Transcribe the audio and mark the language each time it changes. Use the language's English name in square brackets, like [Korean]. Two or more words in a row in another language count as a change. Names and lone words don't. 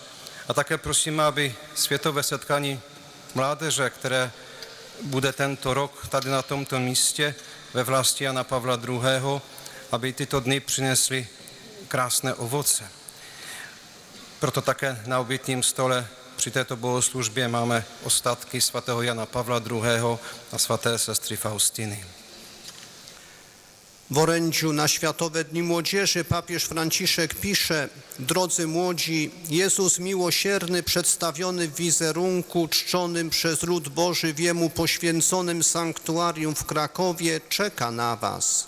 [Czech] A také prosíme, aby světové setkání mládeže, které bude tento rok tady na tomto místě ve vlasti Jana Pavla II., aby tyto dny přinesly krásné ovoce. Proto také na obětním stole při této bohoslužbě máme ostatky svatého Jana Pavla II. A svaté sestry Faustyny. [Polish] W orędziu na Światowe Dni Młodzieży papież Franciszek pisze: drodzy młodzi, Jezus miłosierny przedstawiony w wizerunku czczonym przez lud Boży w Jemu poświęconym sanktuarium w Krakowie czeka na was.